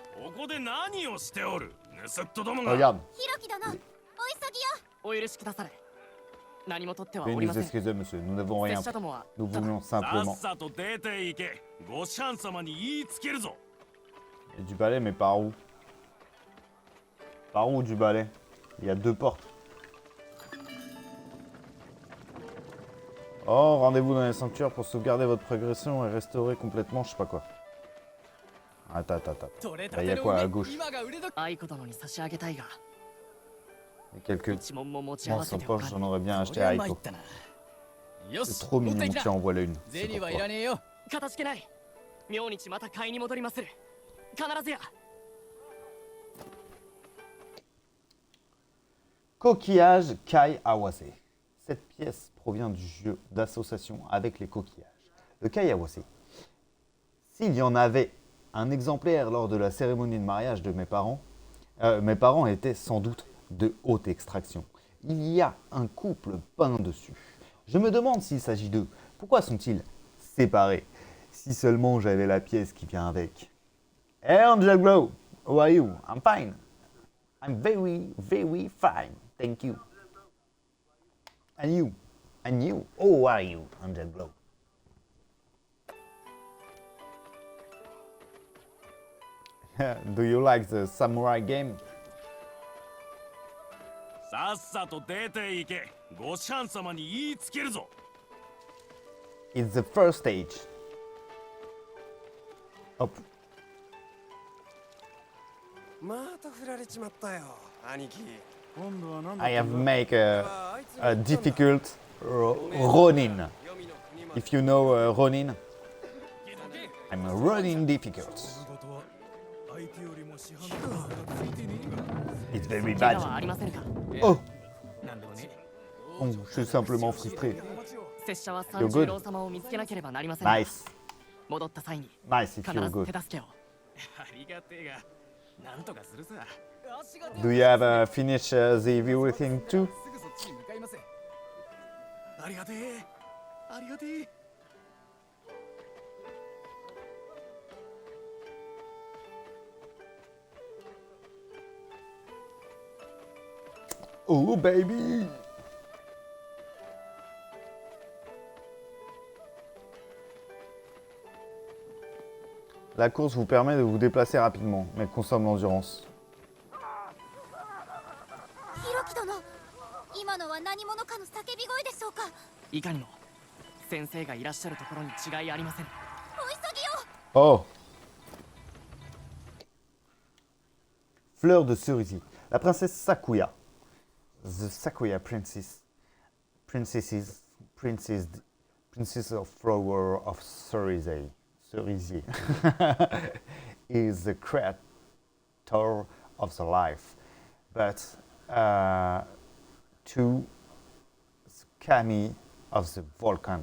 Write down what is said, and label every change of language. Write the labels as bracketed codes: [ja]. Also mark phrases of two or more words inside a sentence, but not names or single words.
[ja] ここで何をしておる盗人どもが。 [fr] Regarde. [ja] ひろき殿お急ぎよ。お許しくだされ。何も取っては [fr] Veuillez [ja] おり [fr] nous [ja] ません。 [fr] excuser, monsieur. Nous n'avons [ja] 拙 [fr] rien [ja] 者 [fr] fait. [ja] どもは [fr] Nous [ja] ただ [fr] voulions [ja] さっ [fr] simplement. [ja] さと出て行け。ごシャン様に言いつけるぞ。 [fr] Et du balai, mais par où? Par où du balai? Il y a 2 portes. Oh, rendez-vous dans les sanctuaires pour sauvegarder votre progression et restaurer complètement, je sais pas quoi. Attends. Là, il y a quoi à gauche? [ja] 愛子殿に差し上げたいが、 [fr] Il y a quelques [ja] 一問も持ち合 [fr] dans [ja] わせ [fr] son [ja] てお [fr] poche, [ja] か [fr] j'en [ja] ん。 [fr] aurais bien acheté [ja] そり [fr] à [ja] ゃ参っ [fr] Aiko. [ja] たな。よ [fr] C'est [ja] し [fr] trop [ja] 持って [fr] mignon [ja] き [fr] qui [ja] な。 [fr] envoie la une. [ja] 銭 [fr] C'est [ja] はいら [fr] pourquoi. [ja] ねえよ。かたじけない。明日また買いに戻りまする。必ずや。 [fr] Coquillage Kai Awase. Cette pièce provient du jeu d'association avec les coquillages. Le Kai Awase. S'il y en avait un exemplaire lors de la cérémonie de mariage de mes parents étaient sans doute de haute extraction. Il y a un couple peint dessus. Je me demande s'il s'agit d'eux. Pourquoi sont-ils séparés? Si seulement j'avais la pièce qui vient avec. [en] Hey Angel Glow, how are you? I'm fine. I'm very, very fine. Thank you. And you? And you? How are you, Angel Glow? Do you like the samurai game? [ja] さっさと出て行け。ごシャン様に言いつけるぞ。 [en] It's the first stage. Hop. [ja] また振られちまったよ兄貴。 [en] I have make a difficult Ronin. If you know Ronin, I'm a Ronin difficult. It's very [ja] 怪我 [en] bad. [ja] はありませんか。 [fr] Oh, oh, je suis simplement frustré. [ja] 拙者は [en] You're [ja] 三 [en] good. [ja] 十郎様を見つけなければなりませんが。 [en] Nice, [ja] 戻った際に [en] nice if [ja] 必 [en] you're [ja] ず [en] good. [ja] 手助けを。ありがてえがなんとかするさ。 [en] Do you have finished the everything too? [ja] すぐそっちに向かいます。ありがてえありがてえ。 [en] Oh baby! [fr] La course vous permet de vous déplacer rapidement, mais consomme l'endurance. [ja] ひろき殿今のは何者かの叫び声でしょうか。いかにも先生がいらっしゃるところに違いありません。お急ぎよ。 [fr] Oh! Fleur de cerisier. La princesse Sakuya. [en] The Sakuya princess. Princess of flower of cerisier. Cerisier. Is the creator of the life. But to kami of the volcan.